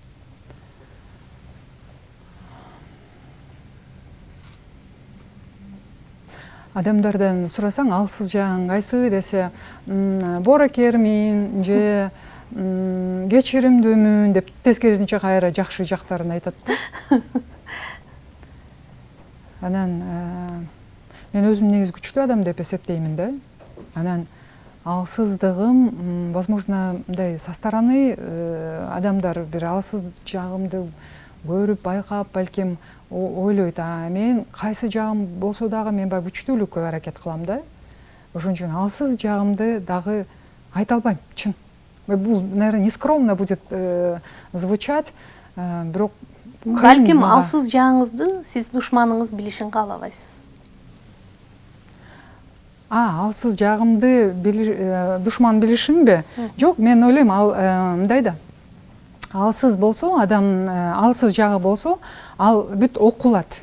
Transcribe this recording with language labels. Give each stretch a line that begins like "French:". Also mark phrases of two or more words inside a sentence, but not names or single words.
Kyrgyz: Адамдардан сурасаң, алсыз жагың кайсы десе, боорокермин же кечиримдүүмүн деп тескерисинче кайра жакшы жактарын айтат да. Анан мен өзүм негизи күчтүү адам деп эсептеймин да. Анан алсыздыгым, возможно, мындай
Russian: со стороны
Kyrgyz: адамдар бир алсыз жагымды көрүп, байкап, балким ойлойт, мен кайсы жагым болсо дагы мен баягы күчтүүлүккө аракет кылам да. Ошон үчүн алсыз жагымды дагы айта албайм, чын. Бул,
Russian: наверное, нескромно будет звучать,
Kyrgyz: бирок балким алсыз жагыңызды сиз душманыңыз билишин каалабайсыз. Алсыз жагымды душман билишинби? Жок, мен ойлойм, ал мындай да. Алсыз болсо, адам алсыз жагы болсо, ал бүт окулат.